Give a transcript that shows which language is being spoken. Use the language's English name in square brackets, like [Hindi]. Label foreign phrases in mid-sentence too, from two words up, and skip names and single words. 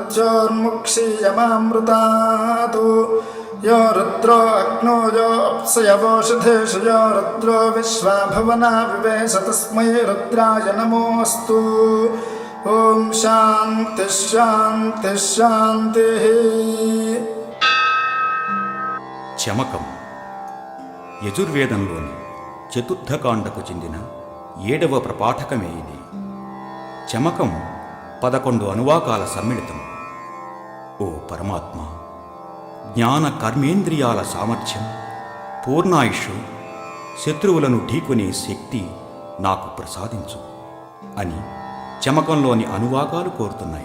[Sanskrit] मृत्योर्मुक्षीयमामृतात् यो रुद्रो अग्नो यो अप्सयवोषधेषु यो रुद्रो विश्वा भुवना विवेश तस्मै रुद्राय नमोऽस्तु ॐ शान्तिः शान्तिः शान्तिः। [Telugu] చమకం యజుర్వేదంలోని చతుర్థకాండకు చెందిన 7వ ప్రపాఠకమే ఇది. చమకం 11 అనువాకాల సమ్మిళితం. ఓ పరమాత్మ, జ్ఞాన కర్మేంద్రియాల సామర్థ్యం, పూర్ణాయుషు, శత్రువులను ఢీకొనే శక్తి నాకు ప్రసాదించు అని చమకంలోని అనువాకాలు కోరుతున్నాయి.